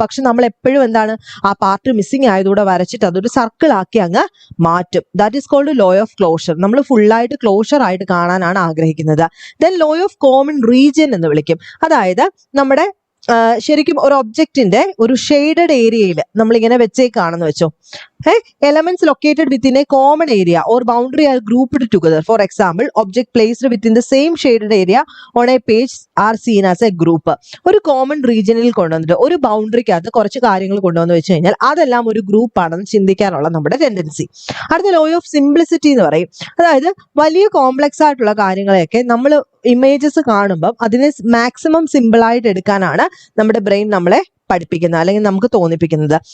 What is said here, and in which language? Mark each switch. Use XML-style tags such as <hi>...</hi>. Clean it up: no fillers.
<ml>പക്ഷെ നമ്മൾ എപ്പോഴും എന്താണ്? ആ പാർട്ട് മിസ്സിംഗ് ആയതുകൂടെ വരച്ചിട്ട് അതൊരു സർക്കിൾ ആക്കി അങ്ങ് മാറ്റും.</ml> <en>That is called law of closure.</en> <ml>നമ്മൾ ഫുള്ളായിട്ട് ക്ലോഷർ ആയിട്ട് കാണാനാണ് ആഗ്രഹിക്കുന്നത്. Then law of common region എന്ന് വിളിക്കും. അതായത് നമ്മുടെ ശരിക്കും ഒരു ഒബ്ജക്റ്റിന്റെ ഒരു ഷെയ്ഡഡ് ഏരിയയിൽ നമ്മളിങ്ങനെ വെച്ചേക്കാണെന്ന് വെച്ചോ.</ml> <en>Elements located within a common area or boundary are grouped together. For example, object placed within the same shaded area on a page are seen as a group.</en> <ml>ഒരു കോമൺ റീജിയനിൽ കൊണ്ടുവന്നിട്ട് ഒരു ബൗണ്ടറിക്കകത്ത് കുറച്ച് കാര്യങ്ങൾ കൊണ്ടുവന്ന് വെച്ച് കഴിഞ്ഞാൽ അതെല്ലാം ഒരു ഗ്രൂപ്പ് ആണെന്ന് ചിന്തിക്കാനുള്ള നമ്മുടെ ടെൻഡൻസി. അടുത്ത ലോ ഓഫ് സിംപ്ലിസിറ്റി എന്ന് പറയും. അതായത് വലിയ കോംപ്ലക്സ് ആയിട്ടുള്ള കാര്യങ്ങളെയൊക്കെ നമ്മൾ ഇമേജസ് കാണുമ്പം അതിനെ മാക്സിമം സിമ്പിൾ ആയിട്ട് എടുക്കാനാണ് നമ്മുടെ ബ്രെയിൻ നമ്മളെ പഠിപ്പിക്കുന്നത് അല്ലെങ്കിൽ നമുക്ക് തോന്നിപ്പിക്കുന്നത്.</ml>